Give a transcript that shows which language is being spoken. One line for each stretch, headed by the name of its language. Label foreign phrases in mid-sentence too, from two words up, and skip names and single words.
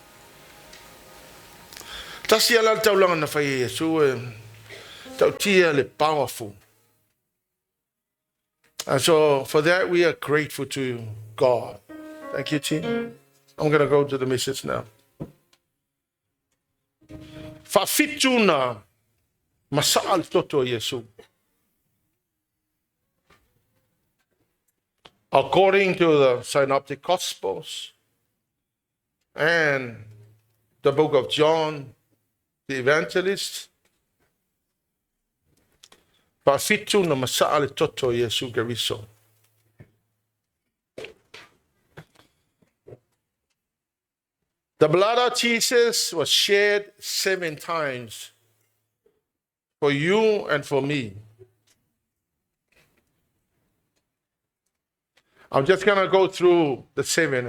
English: Powerful. And so for that we are grateful to God. Thank you, team. I'm going to go to the message now.
Samoan: FAAFITU na masa'al toto Yesu.
English: according to the Synoptic Gospels and the book of John, the evangelist,
Samoan: FAAFITU na masaa le toto Yesu KERISO.
English: The blood of Jesus was shed 7 times for you and for me. I'm just going to go through the 7.